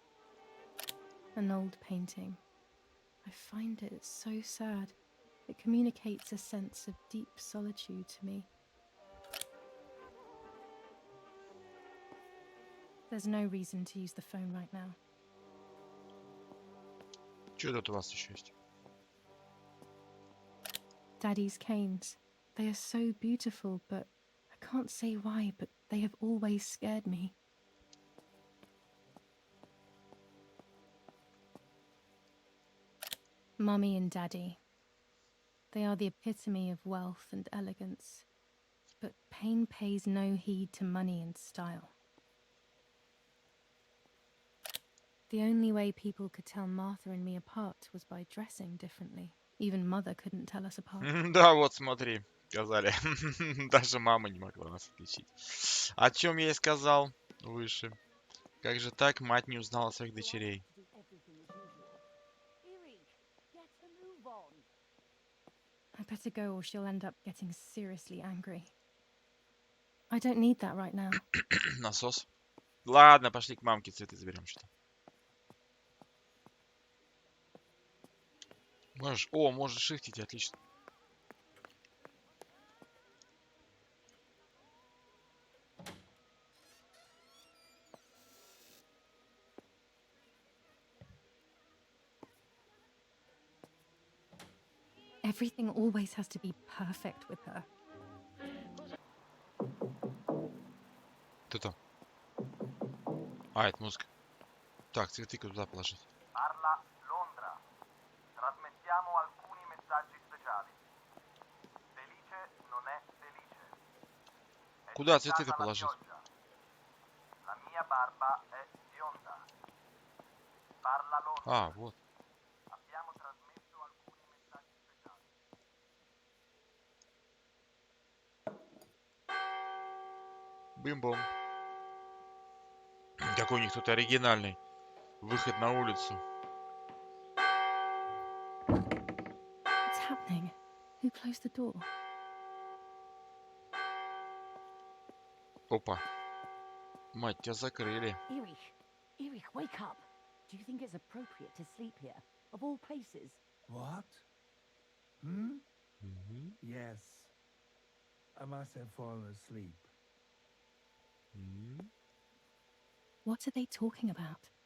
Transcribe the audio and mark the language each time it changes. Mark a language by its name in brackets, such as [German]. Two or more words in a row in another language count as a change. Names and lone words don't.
[English] An old painting. I find it so sad. It communicates a sense of deep solitude to me. There's no reason to use the phone right now. [Russian] Что тут у вас еще есть? [English] Daddy's canes. They are so beautiful, but I can't say why, but they have always scared me. Mummy and Daddy. They are the epitome of wealth and elegance, but pain pays no heed to money and style. The only way people could tell Martha and me apart was by dressing differently. Even Mother couldn't tell us apart. [Russian] Да, вот смотри, сказали. Даже мама не могла нас отличить. О чем я и сказал выше. Как же так мать не узнала своих дочерей? [English] I better go or she'll end up getting seriously angry. I don't need that right now. [Russian] Насос. Ладно, пошли к мамке цветы заберем что-то. Можешь... О, можешь шифтить, отлично. [English] Everything always has to be perfect with her. [Russian] Кто там? А, это музыка. Так, цветы куда положить? [Italian] Parla Londra. Trasmettiamo alcuni messaggi speciali. Felice non è felice. È [Russian] Куда цветы-то [Italian] diventata la [Russian] положить? [Italian] pioggia. La mia barba è bionda. Parla Londra. [Russian] А, вот. [Italian] Abbiamo trasmesso alcuni messaggi speciali. [Russian] Бим-бом. Какой у них тут оригинальный выход на улицу. [English] What's happening? Who closed the door? [Russian] Опа. Мать, тебя закрыли. [English] Erich, wake up. Do you think it's appropriate to sleep here, of all places? What? Hmm? Yes. I must have fallen asleep. What are they talking about?